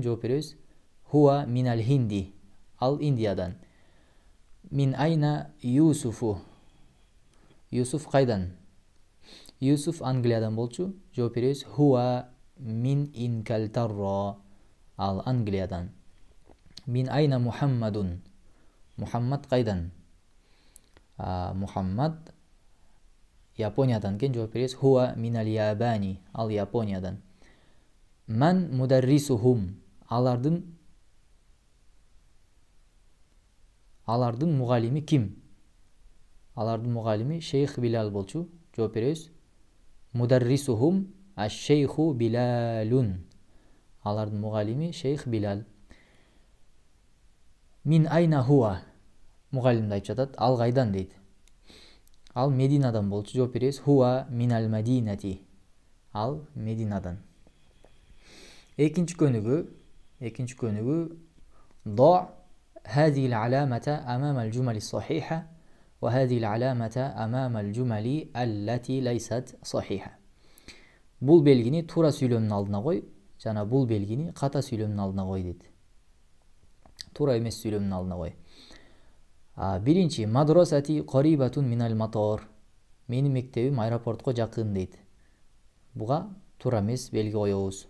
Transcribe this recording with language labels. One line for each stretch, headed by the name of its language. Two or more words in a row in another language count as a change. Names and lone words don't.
Kyrgyz: Жооп беребиз.
Arabic: هو من الهند.
Kyrgyz: Ал Индиядан.
Arabic: من أين يوسف.
Kyrgyz: Юсуф кайдан? Юсуф Англиядан болчу. Жооп беребиз.
Arabic: هو من إنكلترا.
Kyrgyz: Ал Англиядан.
Arabic: من أين محمد.
Kyrgyz: Мухаммад кайдан? Мухаммад Япониядан кен. Жооп беребиз.
Arabic: هو من اليابان.
Kyrgyz: Ал Япониядан.
Arabic: من مدرسهم.
Kyrgyz: Алардын мугалими ким? Алардын мугалими Шейх Билал болчу. Жооп беребиз.
Arabic: مدرسهم الشيخ بلال.
Kyrgyz: Алардын мугалими Шейх Билал.
Arabic: من أين هو.
Kyrgyz: Мугалимди айтып жатат. Ал кайдан дейт. Ал Мединадан болчу. Жооп беребиз.
Arabic: هو من المدينة.
Kyrgyz: Ал Мединадан. Экинчи көнүгүү
Arabic: ضع هذه العلامة أمام الجمل الصحيحة وهذه العلامة أمام الجمل التي ليست صحيحة.
Kyrgyz: Бул белгини туура сүйлөмдүн алдына кой, жана бул белгини ката сүйлөмдүн алдына кой дейт. Туура эмес сүйлөмдүн алдына кой. Биринчи,
Arabic: مدرستي قريبة من المطار.
Kyrgyz: Менин мектебим аэропортко жакын дейт. Буга туура эмес белги коебуз.